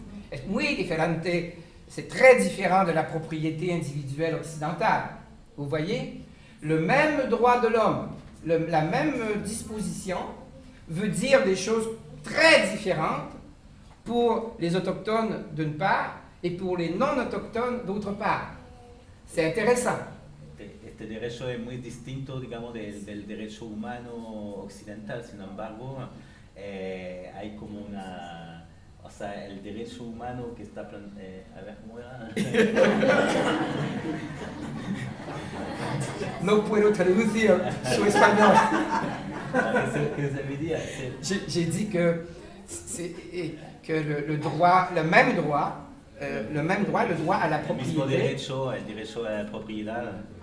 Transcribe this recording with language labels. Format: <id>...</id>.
<es>Es muy diferente,</es> <fr>c'est très différent de la propriété individuelle occidentale. Vous voyez, le même droit de l'homme, la même disposition veut dire des choses très différentes pour les autochtones d'une part et pour les non-autochtones d'autre part. C'est intéressant.</fr> <es>Este derecho es muy distinto, digamos, del derecho humano occidental. Sin embargo, hay como una... O sea, el derecho humano que está... a ver, ¿cómo era? No puedo traducir su español. ¿Qué se me diría?</es> <fr>J'ai dit que le droit, le droit à la</fr> <es>El mismo</es> <fr>propriété,</fr> <es>derecho, el derecho a la propiedad,</es>